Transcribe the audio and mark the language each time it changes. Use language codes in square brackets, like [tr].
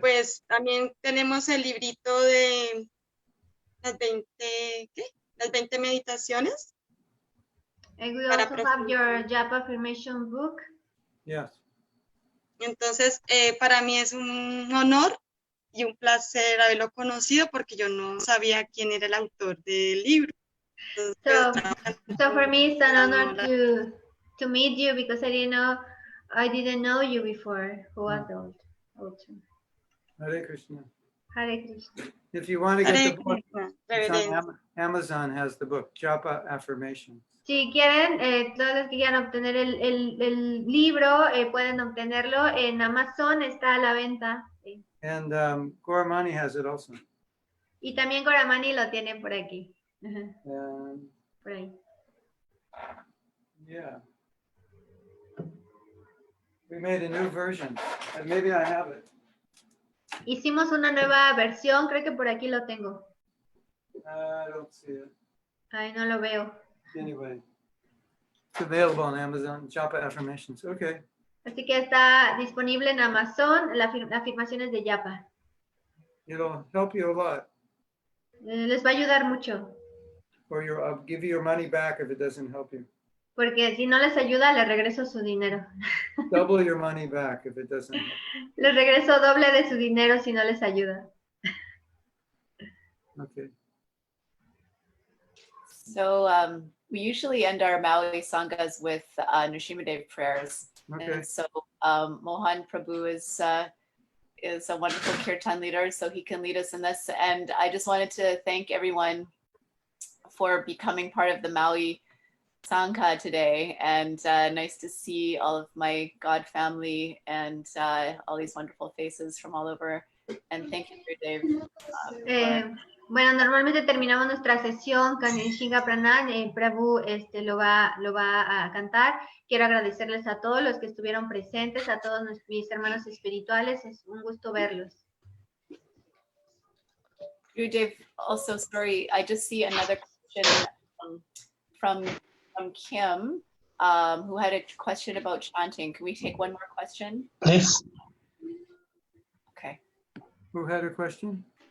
[es] pues también tenemos el librito de las 20 meditaciones. [en] And we [es] Para [en] also have your Japa affirmation book. Yes. [es] Entonces, para mí es un honor y un placer haberlo conocido porque yo no sabía quién era el autor del libro. Entonces, [en] So for me, it's an honor to meet you because I didn't know you before. Who was the author? Hare Krishna. Hare Krishna. If you want to get Hare the book, Krishna, it's [es] reverencias. [en] on Amazon has the book, Japa Affirmations. [es] Si quieren, todos los que quieran obtener el libro, pueden obtenerlo en Amazon, está a la venta. Sí. [en] And Goramani has it also. [es] Y también Goramani lo tiene por aquí. Por ahí. [en] Yeah. We made a new version. Maybe I have it. [es] Hicimos una nueva versión, creo que por aquí lo tengo. [en] I don't see it. [es] Ay, no lo veo. [en] Anyway. It's available on Amazon, Japa Affirmations. Okay. [es] Así que está disponible en Amazon, las afirmaciones de Japa. [en] It'll help you a lot. [es] Les va a ayudar mucho, [en] Or I'll give you your money back if it doesn't help you. [es] porque si no les ayuda, les regreso su dinero. [en] Double your money back if it doesn't help. [es] Les regreso doble de su dinero si no les ayuda. [en] Okay. So we usually end our Maui Sanghas with Nrsimhadev prayers. Okay. And so Mohan Prabhu is a wonderful kirtan leader, so he can lead us in this. And I just wanted to thank everyone for becoming part of the Maui Sangha today. And nice to see all of my God family and all these wonderful faces from all over. And thank you, Dave. [es] Bueno, normalmente terminamos nuestra sesión con el Shinga Pranan. Prabhu lo va a cantar. Quiero agradecerles a todos los que estuvieron presentes, a todos mis hermanos espirituales. Es un gusto verlos. [en] Dave, also, sorry, I just see another question from Kim, who had a question about chanting. Can we take one more question? Yes. Okay. Who had a question?